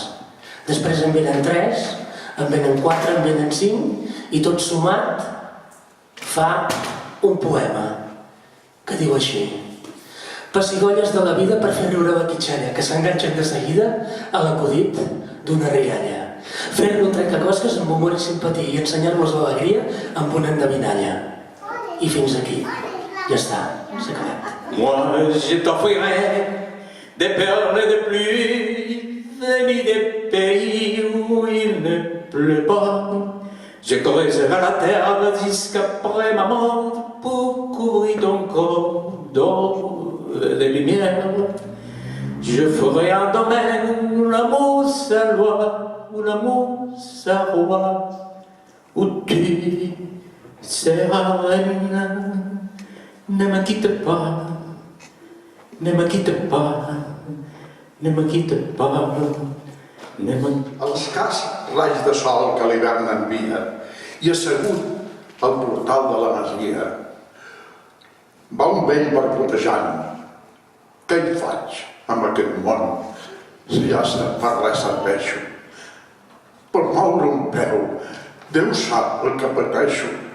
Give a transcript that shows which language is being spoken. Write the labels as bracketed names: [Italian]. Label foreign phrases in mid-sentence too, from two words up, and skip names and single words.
[Catalan] Després en venen 3, en venen 4, en venen 5, i tot sumat fa un poema, que diu així: pessigolles de la vida per fer riure la quitxalla, que s'enganxen de seguida a l'acudit d'una rialla. Fer-ne un trencaclosques amb humor i simpatia i ensenyar-los l'alegria amb una endevinalla. I fins aquí. Ja està, s'ha acabat. [French] Moi, je t'offrirai des perles de pluie venues des pays où il ne pleut pas. Je creuserai la terre jusqu'après ma mort pour couvrir ton corps d'or de lumière. Je ferai un domaine où l'amour sa loi, où l'amour sa roi, où tu seras reine. Ne me quitte pas, ne me quitte pas, ne me quitte pas, ne me... [Catalan] A l'escàs raig de sol que l'hivern envia i assegut al portal de la masia va un vell barbotejant. Què hi faig amb aquest món si ja per res serveixo? Per moure un peu, Déu sap el que pateixo.